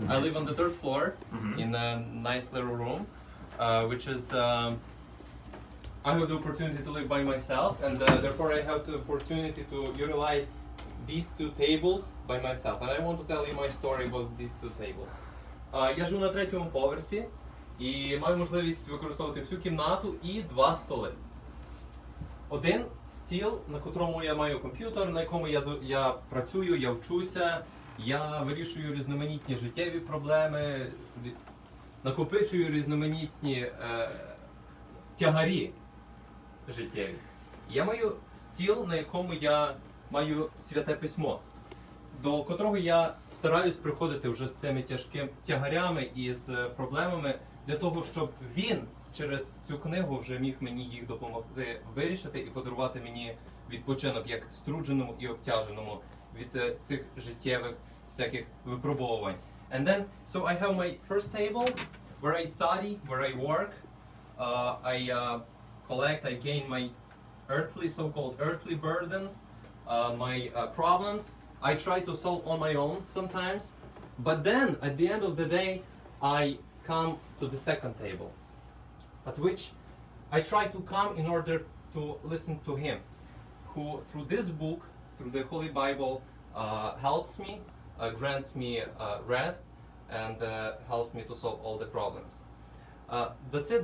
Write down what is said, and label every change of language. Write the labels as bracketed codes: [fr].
[en] I live on the third floor Mhm. in a nice little room, which is. I have the opportunity to live by myself, and therefore I have the opportunity to utilize these two tables by myself. And I want to tell you my story about these two tables. [uk] Я живу на третьому поверсі і маю можливість використовувати всю кімнату і два столи. Один стіл, на котрому я маю комп'ютер, на якому я працюю, я вчуся, я вирішую різноманітні життєві проблеми, накопичую різноманітні тягарі життєві. Я маю стіл, на якому я маю святе письмо, до котрого я стараюсь приходити вже з цими тяжкими тягарями і з проблемами, для того, щоб він через цю книгу вже міг мені їх допомогти вирішити і подарувати мені відпочинок як струдженому і обтяженому від цих життєвих всяких випробувань. [en] And then, so I have my first table where I study, where I work, I collect, I gain my earthly, so-called earthly burdens, my problems. I try to solve on my own sometimes, but then at the end of the day, I come to the second table, at which I try to come in order to listen to him, who through this book, through the Holy Bible, helps me, grants me rest, and helps me to solve all the problems. That's it.